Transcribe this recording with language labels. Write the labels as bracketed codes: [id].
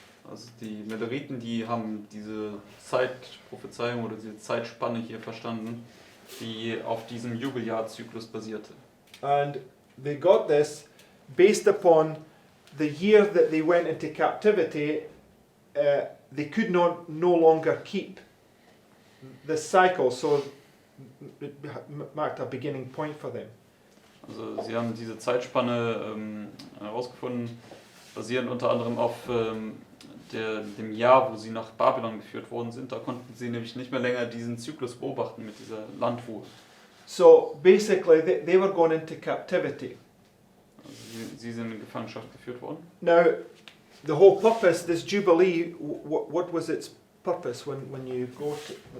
[de] Also die Meleriten, die haben diese Zeitprophezeiung oder diese Zeitspanne hier verstanden, die auf diesem Jubeljahrzzyklus basierte. [en] And they got this based upon the year that they went into captivity. They could no longer keep the cycle, so it marked a beginning point for them. [de] Also sie haben diese Zeitspanne herausgefunden, basierend unter anderem auf dem Jahr, wo sie nach Babylon geführt worden sind. Da konnten sie nämlich nicht mehr länger diesen Zyklus beobachten mit dieser Landruhe. [en] So basically they were going into captivity. [de] Also sie sind in Gefangenschaft geführt worden. [en] Now the whole purpose, this Jubilee, what was its purpose when you go to,